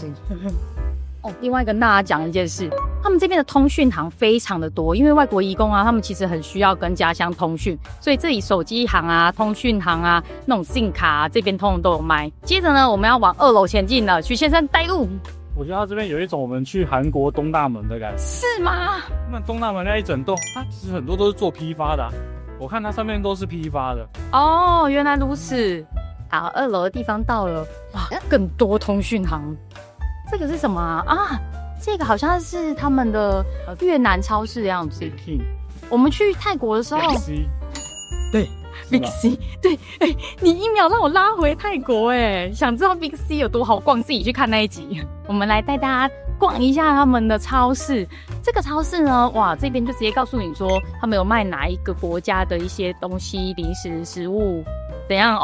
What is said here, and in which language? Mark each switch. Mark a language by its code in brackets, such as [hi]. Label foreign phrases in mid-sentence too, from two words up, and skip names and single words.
[zh] 另外跟大家講一件事，他們這邊的通訊行非常的多，因為外國移工啊，他們其實很需要跟家鄉通訊，所以這裡手機行啊、通訊行啊、那種 SIM 卡啊，這邊通通都有賣。接着呢，我们要往2樓前進了，許先生帶路。我覺得它這邊有一種我們去韓國東大門的感覺。是嗎？那東大門那一整棟，它其實很多都是做批發的我看它上面都是批發的。原來如此。好，2樓的地方到了，哇，更多通訊行。這個是什麼啊？這個好像是他們的越南超市的樣子。我們去泰國的時候，對 Big C， 對，你1秒讓我拉回泰國，想知道 Big C 有多好逛，自己去看那一集。我們來帶大家逛一下他們的超市。這個超市呢，哇，這邊就直接告訴你說，他們有賣哪一個國家的一些東西、零食、食物，怎樣